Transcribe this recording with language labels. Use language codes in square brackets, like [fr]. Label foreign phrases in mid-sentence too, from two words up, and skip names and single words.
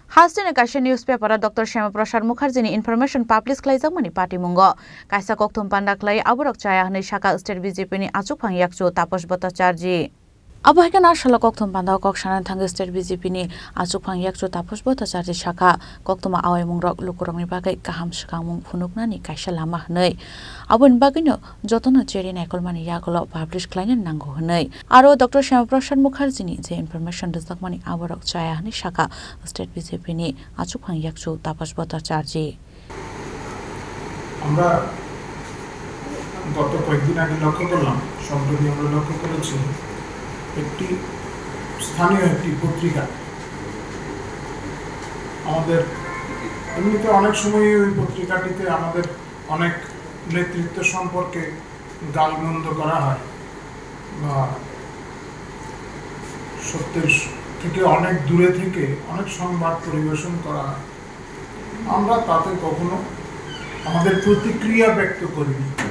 [trp] Hastin kaisa newspaper Dr. Shyamaprasad Mukherjee [en] information publish [trp] khlaijak party mungo kaisa kokthum panda khlai aborok chaya hne Shaka state BJP ni achukphang yakchu Taposh Bhattacharjee abo haikana shala kokthum panda kok sanan thang state BJP ni achukphang yakchu Taposh Bhattacharjee Shaka koktuma awai mungrok lukurok ni bagai kaham sakangmung phunukna ni kaisa lama hnei abon bagino jotona cheri naikolmani yakolo publish khlaina nango hnei aro Dr. Shyamaprasad Mukherjee ni je information dizakmani aborok chaya hne Shaka state BJP ni achukphang yakchu Taposh Bhattacharjee [bn] আমরা গত কয়েকদিন আগে লক্ষ্য করলাম সম্প্রতি আমরা লক্ষ্য করেছি একটি স্থানীয় একটি পত্রিকা আমাদের এমনিতে অনেক সময় ওই পত্রিকাটিতে আমাদের অনেক নেতৃত্ব সম্পর্কে গালমন্দ করা হয় বা সত্যের থেকে অনেক দূরে থেকে অনেক সংবাদ পরিবেশন করা হয় আমরা তাতে কখনো আমাদের প্রতিক্রিয়া ব্যক্ত করিনি